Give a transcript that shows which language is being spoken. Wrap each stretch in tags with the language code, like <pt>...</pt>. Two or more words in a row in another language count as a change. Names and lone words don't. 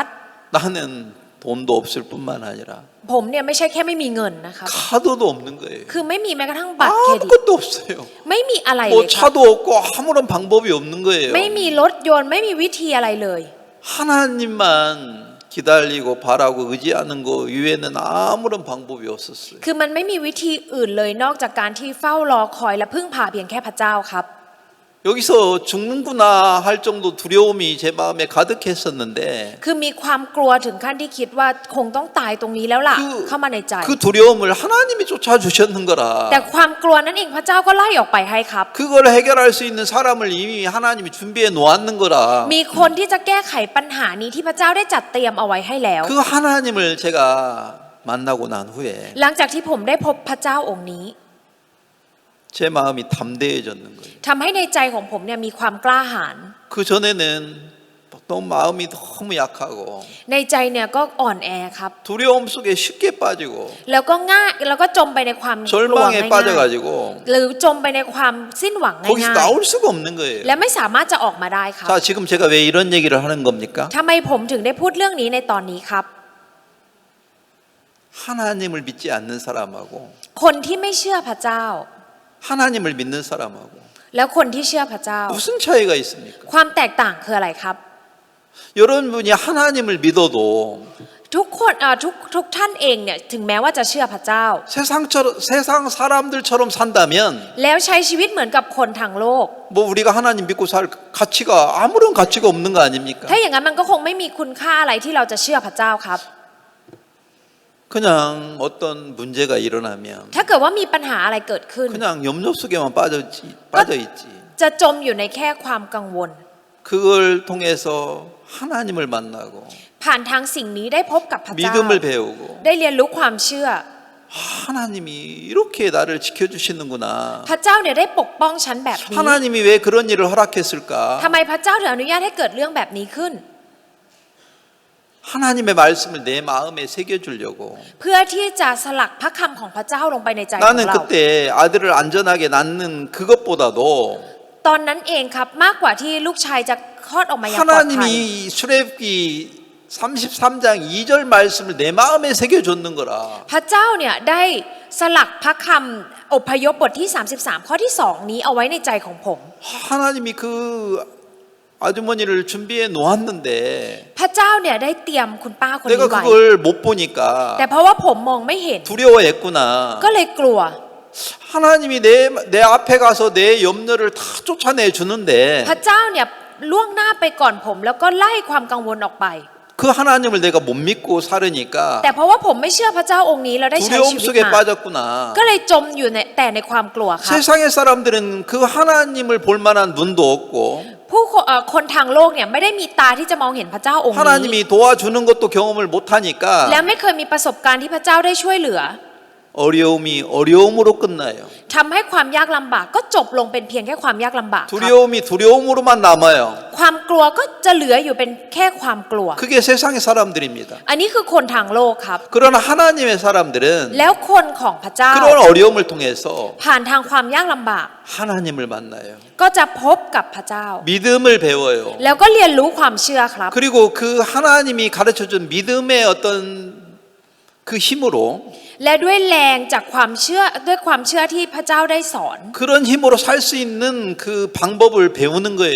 <ko>나는 돈도 없을 뿐만 아니라</ko> <th>ผมเนี่ยไม่ใช่แค่ไม่มีเงินนะครับ</th> <ko>카드도 없는 거예요.</ko> <th>คือไม่มีแม้กระทั่งบัตรเครดิต</th> <ko>아무것도 없어요.</ko> <th>ไม่มีอะไรเล</th> <ko>뭐</ko> <th>ยครับ</th> <ko>차도 없고 아무런 방법이 없는 거예요.</ko> <th>ไม่มีรถยนต์ไม่มีวิธีอะไรเลย</th> <ko>하나님만 기다리고 바라고 의지하는 거 이외에는 아무런 방법이 없었어요.</ko> <th>คือมันไม่มีวิธีอื่นเลยนอกจากการที่เฝ้ารอคอยและพึ่งพาเพียงแค่พระเจ้าครับ</th> <ko>여기서 죽는구나 할 정도 두려움이 제 마음에 가득했었는데</ko> <th>คือมีความกลัวถึงขั้นที่คิดว่าคงต้องตายตรงนี้แล้วล่ะ เข้ามาในใจ</th> <ko>그 두려움을 하나님이 쫓아주셨는 거라.</ko> <th>แต่ความกลัวนั้นเองพระเจ้าก็ไล่ออกไปให้ครับ</th> <ko>그걸 해결할 수 있는 사람을 이미 하나님이 준비해 놓았는 거라.</ko> <th>มีคนที่จะแก้ไขปัญหานี้ที่พระเจ้าได้จัดเตรียมเอาไว้ให้แล้ว</th> <ko>그 하나님을 제가 만나고 난 후에</ko> <th>หลังจากที่ผมได้พบพระเจ้าองค์นี้</th> <ko>제 마음이 담대해졌는 거예요.</ko> <th>ทำให้ในใจของผมเนี่ยมีความกล้าหาญ</th> <ko>그 전에는 너무 마음이 너무 약하고</ko> <th>ในใจเนี่ยก็อ่อนแอครับ</th> <ko>두려움 속에 쉽게 빠지고</ko> <th>แล้วก็ง่ายแล้วก็จมไปในความกลัว</th> <ko>절망에</ko> <th>ง่าย</th> <ko>빠져가지고</ko> <th>ๆหรือจมไปในความสิ้นหวัง</th> <ko>거기서</ko> <th>ง่าย</th> <ko>나올 수가 없는</ko> <th>ๆ</th> <ko>거예요.</ko> <th>และไม่สามารถจะออกมาได้ครับ</th> <ko>자, 지금 제가 왜 이런 얘기를 하는 겁니까?</ko> <th>ทำไมผมถึงได้พูดเรื่องนี้ในตอนนี้ครับ</th> <ko>하나님을 믿지 않는 사람하고</ko> <th>คนที่ไม่เชื่อพระเจ้า</th> <ko>하나님을 믿는 사람하고</ko> <th>แล้วคนที่เชื่อพระเจ้า</th> <ko>무슨 차이가 있습니까?</ko> <th>ความแตกต่างคืออะไรครับ</th> <ko>여러분이 하나님을 믿어도</ko> <th>ทุกคนทุกท่านเองเนี่ยถึงแม้ว่าจะเชื่อพระเจ้า</th> <ko>세상 사람들처럼 산다면</ko> <th>แล้วใช้ชีวิตเหมือนกับคนทางโลก</th> <ko>뭐 우리가 하나님 믿고 살 가치가 아무런 가치가 없는 거 아닙니까?</ko> <th>ถ้าอย่างนั้นมันก็คงไม่มีคุณค่าอะไรที่เราจะเชื่อพระเจ้าครับ</th> <ko>그냥 어떤 문제가 일어나면</ko> <th>ถ้าเกิดว่ามีปัญหาอะไรเกิดขึ้น</th> <ko>그냥 염려 속에만 빠져 있지.</ko> <th>จะจมอยู่ในแค่ความกังวล</th> <ko>그걸 통해서 하나님을 만나고</ko> <th>ผ่านทางสิ่งนี้ได้พบกับพระเจ้า</th> <ko>믿음을 배우고</ko> <th>ได้เรียนรู้ความเชื่อ</th> <ko>하나님이 이렇게 나를 지켜주시는구나.</ko> <th>พระเจ้าเนี่ยได้ปกป้องฉันแบบนี้</th> <ko>하나님이 왜 그런 일을 허락했을까?</ko> <th>ทำไมพระเจ้าถึงอนุญาตให้เกิดเรื่องแบบนี้ขึ้น</th> <ko>하나님의 말씀을 내 마음에 새겨주려고</ko> <th>เพื่อที่จะสลักพระคำของพระเจ้าลงไปในใจของ</th> <ko>나는</ko> <th>เรา</th> <ko>그때 아들을 안전하게 낳는 그것보다도</ko> <th>ตอนนั้นเองครับมากกว่าที่ลูกชายจะคลอดออกมาอย่างปลอดภัย</th> <ko>하나님이 출애굽기 33장 2절 말씀을 내 마음에 새겨줬는 거라.</ko> <th>พระเจ้าเนี่ยได้สลักพระคำอพยพบทที่33ข้อที่2นี้เอาไว้ในใจของผม</th> <ko>하나님이 그 아주머니를 준비해 놓았는데</ko> <th>พระเจ้าเนี่ยได้เตรียมคุณป้าคนนี้</th> <ko>내가</ko> <th>ไว้</th> <ko>그걸 못 보니까</ko> <th>แต่เพราะว่าผมมองไม่เห็น</th> <ko>두려워했구나.</ko> <th>ก็เลยกลัว</th> <ko>하나님이 내 앞에 가서 내 염려를 다 쫓아내 주는데</ko> <th>พระเจ้าเนี่ยล่วงหน้าไปก่อนผมแล้วก็ไล่ความกังวลออกไป</th> <ko>그 하나님을 내가 못 믿고 살으니까</ko> <th>แต่เพราะว่าผมไม่เชื่อพระเจ้าองค์นี้แล้วได้ใช้</th> <ko>두려움</ko> <th>ชีวิต</th> <ko>속에</ko> <th>มา</th> <ko>빠졌구나.</ko> <th>ก็เลยจมอยู่แต่ในความกลัวครับ</th> <ko>세상의 사람들은 그 하나님을 볼 만한 눈도 없고</ko> <th>คนทางโลกเนี่ยไม่ได้มีตาที่จะมองเห็นพระเจ้าองค์นี้</th> <ko>하나님이 도와주는 것도 경험을 못</ko> <th>และ</th> <ko>하니까</ko> <th>ไม่เคยมีประสบการณ์ที่พระเจ้าได้ช่วยเหลือ</th> <ko>어려움이 어려움으로 끝나요.</ko> <th>ทำให้ความยากลำบากก็จบลงเป็นเพียงแค่ความยากลำบากครับ</th> <ko>두려움이 두려움으로만 남아요.</ko> <th>ความกลัวก็จะเหลืออยู่เป็นแค่ความกลัว</th> <ko>그게 세상의 사람들입니다.</ko> <th>อันนี้คือคนทางโลกครับ</th> <ko>그러나 하나님의 사람들은</ko> <th>แล้วคนของพระเจ้า</th> <ko>그런 어려움을 통해서</ko> <th>ผ่านทางความยากลำบาก</th> <ko>하나님을 만나요.</ko> <th>ก็จะพบกับพระเจ้า</th> <ko>믿음을 배워요.</ko> <th>แล้วก็เรียนรู้ความเชื่อครับ</th> <ko>그리고 그 하나님이 가르쳐준 믿음의 어떤 그 힘으로</ko> <th>และด้วยแรงจากความเชื่อด้วยความเชื่อที่พระเจ้าได้สอน</th> <ko>그런 힘으로 살 수 있는 그 방법을 배우는 거예요.</ko>